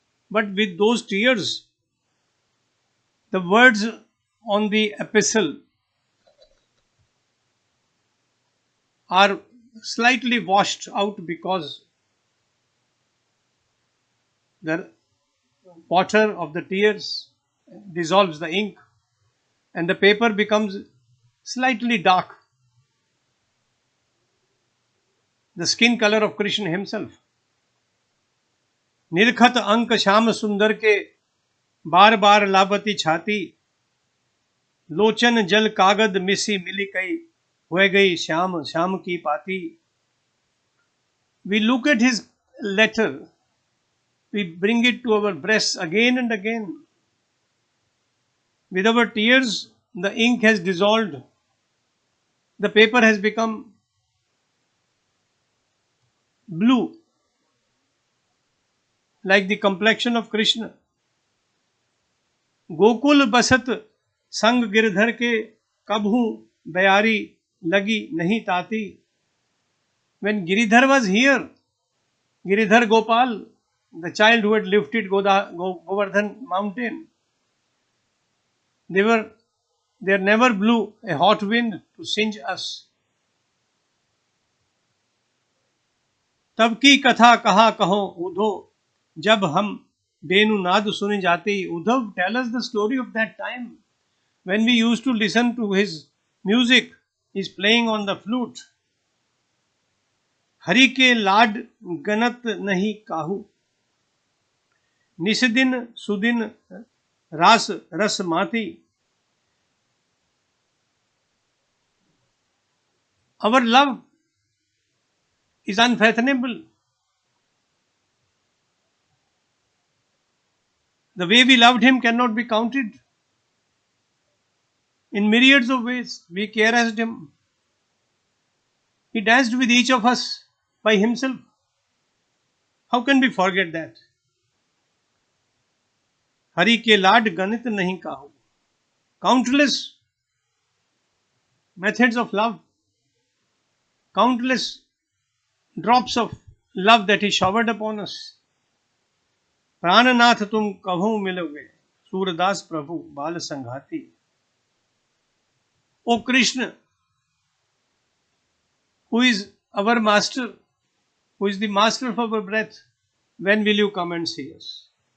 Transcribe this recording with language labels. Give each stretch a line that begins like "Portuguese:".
English: But with those tears, the words on the epistle are slightly washed out because the water of the tears dissolves the ink and the paper becomes slightly dark, the skin color of Krishna himself.
Braj: निर्खत अंक श्याम सुंदर के बार बार लापती छाती, लोचन जल कागद मिसी मिली कई, हो गई श्याम श्याम की पाती.
English: We look at his letter, we bring it to our breasts again and again. With our tears, the ink has dissolved, the paper has become blue, like the complexion of Krishna.
Braj: Gokul बसत संग गिरधर के, कबहू बयारी लगी नहीं ताती.
English: When Giridhar was here, Giridhar Gopal, the child who had lifted Govardhan mountain, there never blew a hot wind to singe us.
Braj: तब की कथा कहा कहो उधो, जब हम बेनु नाद सुने जाते.
English: Uddhav, tell us the story of that time when we used to listen to his music. He's playing on the flute.
Braj: Hari के लाड गनत नहीं काहू, निसदिन सुदिन रास रस माती.
English: Our love is unfathomable. The way we loved him cannot be counted. In myriads of ways, we caressed him. He danced with each of us by himself. How can we forget that?
Braj: Hari के लाड गणित नहीं काहू.
English: Countless methods of love, countless drops of love that he showered upon us.
Braj: प्राणनाथ तुम कभू मिलोगे, सूरदास प्रभु बाल संघाती.
English: O Krishna, who is our master, who is the master of our breath, when will you come and see us?